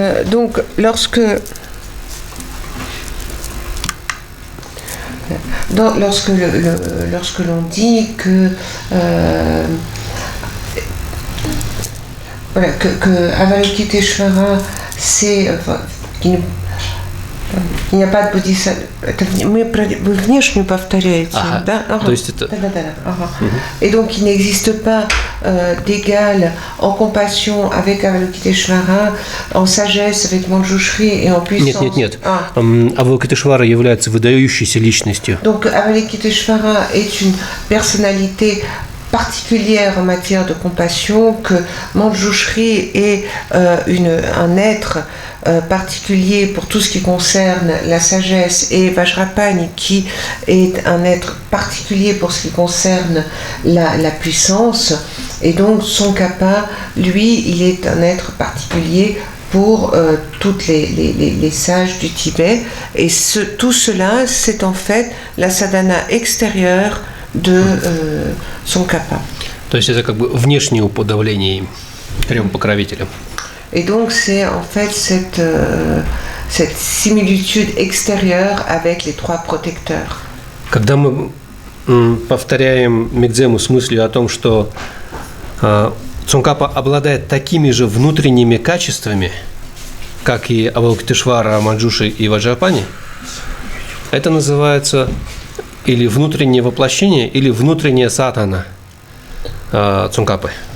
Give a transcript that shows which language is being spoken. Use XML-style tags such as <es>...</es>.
<fr>Donc, lorsque l'on dit que voilà, que Avalokiteshvara, c'est il n'y a pas de bodhisattva.</fr> <ru>Вы внешнюю повторяете, да? То есть это...</ru> <fr>Et donc il n'existe pas d'égal en compassion avec Avalokiteshvara, en sagesse avec Manjushri et en puissance.</fr> <ru>Нет. Авалокитешвара является выдающейся личностью.</ru> <fr>Donc Avalokiteshvara est une personnalité particulière en matière de compassion, que Manjushri est un être particulier pour tout ce qui concerne la sagesse, et Vajrapani qui est un être particulier pour ce qui concerne la puissance. Et donc Tsongkhapa, lui, il est un être particulier pour toutes les sages du Tibet. Et tout cela, c'est en fait la sadhana extérieure de Tsongkhapa.</fr> <ru>То есть это как бы внешнее уподобление трем покровителям.</ru> <fr>Et donc c'est en fait cette similitude extérieure avec les trois protecteurs.</fr> <ru>Когда мы повторяем мегдзему с мыслью о том, что Цонкапа обладает такими же внутренними качествами, как и Авалокитешвара, Манджушри и Ваджрапани, это называется или внутреннее воплощение, или внутренняя садхана Цонкапы.</ru>